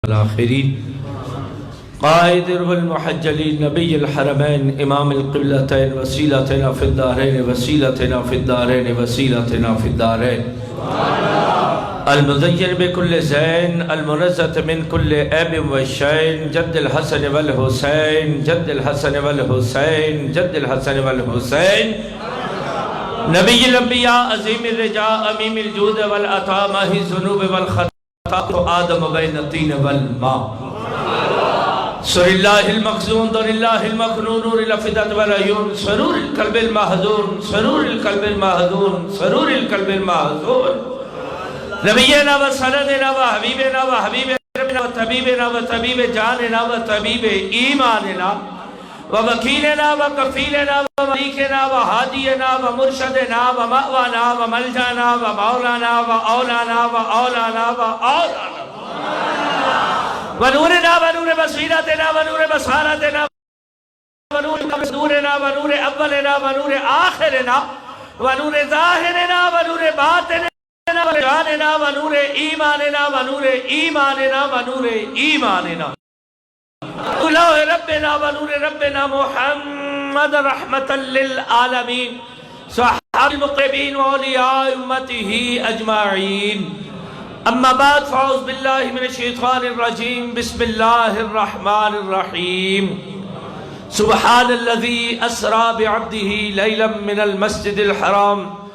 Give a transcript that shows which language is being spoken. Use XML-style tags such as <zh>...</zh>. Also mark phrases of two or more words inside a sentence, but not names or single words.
<ar>الآخرین قائد المحجلین نبی الحرمین امام القبلتین وسیلتنا فی الدارین وسیلتنا فی الدارین وسیلتنا فی الدارین المزین بکل زین المنزت من کل عیب و شین جد الحسن والحسین جد الحسن والحسین جد الحسن والحسین نبی الانبیاء عظیم الرجاء امیم الجود والعطا ماہی الذنوب والخطا آدم بین الطین والماء سر اللہ المخزون در اللہ المخنون نور الافدت والعیون سرور القلب المحزون سرور القلب المحزون سرور القلب المحزون نبینا و سندنا و حبیبنا و حبیب ربنا و طبیبنا و طبیب جاننا و طبیب ایماننا و وکیلنا و کفیلنا و ملیکنا و حادینا و مرشدنا و مأوانا و ملجانا و مولانا و اولانا و اولانا و اولانا و نورنا و نور بصیرتنا و نور بصارتنا و نور نورنا و نور اولنا و نور آخرنا و نور ظاہرنا و نور باطننا و جاننا و نور ایماننا و نور ایماننا و نور ایماننا اللہ ربنا و نور ربنا محمد رحمتا للعالمین صحاب المقربین و اولیاء امته اجمعین اما بعد فاعوذ باللہ من الشیطان الرجیم بسم اللہ الرحمن الرحیم سبحان الذي اسرى بعبده ليلا من المسجد الحرام</ar>